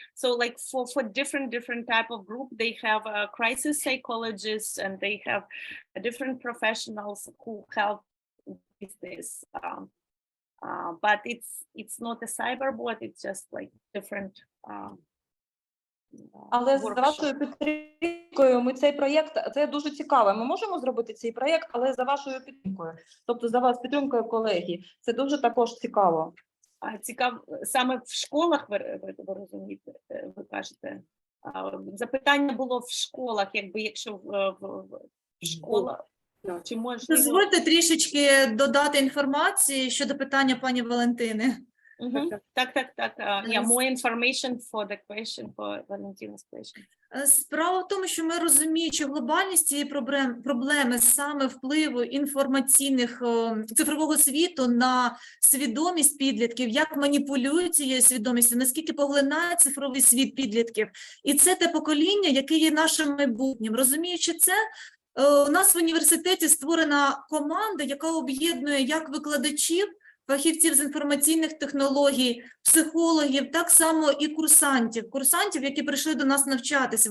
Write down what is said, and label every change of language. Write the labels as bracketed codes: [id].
[en] So like for different type of group, they have crisis psychologists and they have different professionals who help with this. But it's not a cyber bot, it's just like different [uk] Але з вашою підтримкою ми цей проєкт, це дуже цікаво. Ми можемо зробити цей проєкт, але за вашою підтримкою. Тобто за вас підтримкою колеги. Це дуже також цікаво. А цікаво, саме в школах ви розумієте, ви кажете? Запитання було в школах, якби якщо в школах, чи можливо... Дозвольте трішечки додати інформації щодо питання пані Валентини. Так. [en] Yeah, more information for the question, for Valentina's question. [uk] Справа в тому, що ми розуміючи глобальність цієї проблеми саме впливу інформаційних цифрового світу на свідомість підлітків, як маніпулюють цією свідомістю, наскільки поглинає цифровий світ підлітків. І це те покоління, яке є нашим майбутнім. Розуміючи це, у нас в університеті створена команда, яка об'єднує як викладачів, фахівців з інформаційних технологій, психологів, так само і курсантів, які прийшли до нас навчатися.